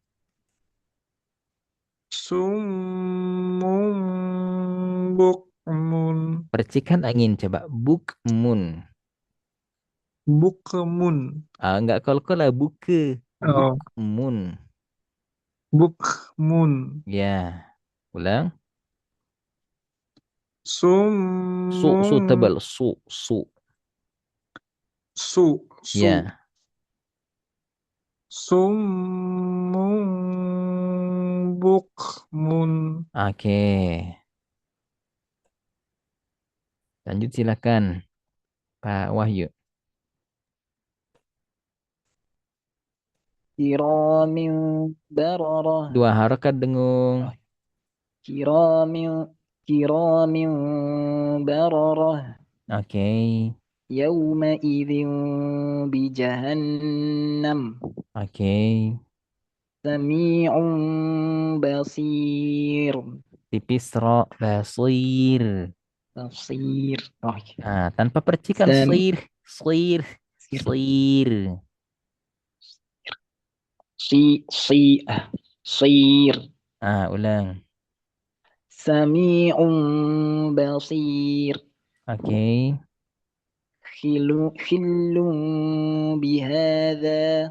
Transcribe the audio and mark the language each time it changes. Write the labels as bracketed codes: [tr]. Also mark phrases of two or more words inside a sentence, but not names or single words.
[ar] صم بكم [id] Percikan angin coba. Bukmun. [ar] bukmun [id] Ah, enggak kol lah buke. oh [ar] Bukmun. bukmun [id] Ya. Ulang. [ar] Su summun [id] tebal. Su. [ar] su [id] Ya. [ar] صم بكم. [id] Oke. Lanjut silakan Pak Wahyu. [ar] كرام بررة [id] Dua harokat dengung. [ar] كرام كرام بررة [id] Oke. [ar] يومئذ بجهنم [id] Oke. [ar] سميع بصير [id] Tipis ro basir. [ar] basir oh [id] Nah, tanpa percikan [ar] sam sir. Sir. sir Sir. si sir [id] Ah, ulang. [ar] سميع بصير [id] Oke. [ar] خيل بهذا